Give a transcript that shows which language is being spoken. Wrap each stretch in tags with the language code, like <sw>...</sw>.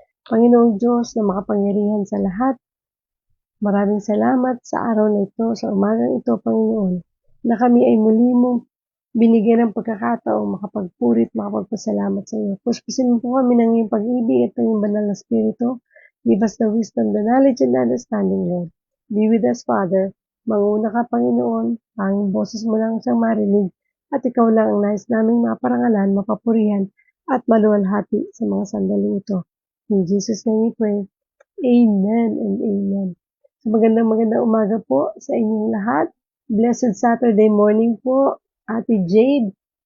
<tl>Panginoong Diyos na makapangyarihan sa lahat, maraming salamat sa araw na ito, sa umagang ito, Panginoon, na kami ay muli mong binigyan ng pagkakataong makapagpurit, makapagpasalamat sa iyo. Puspusin mo po kami ng iyong pag-ibig at ng iyong banal na spirito.</tl> <en>Give us the wisdom, the knowledge, and understanding, Lord. Be with us, Father.</en> <tl>Manguna ka, Panginoon. Tanging boses mo lang siyang marinig at ikaw lang ang nais naming maparangalan, mapapurihan, at maluwalhati sa mga sandaling ito.</tl> <en>In Jesus' name we pray. Amen and amen.</en> <tl>So magandang umaga po sa inyong lahat.</tl> <en>Blessed Saturday morning</en> <tl>po, Ate Jade.</tl>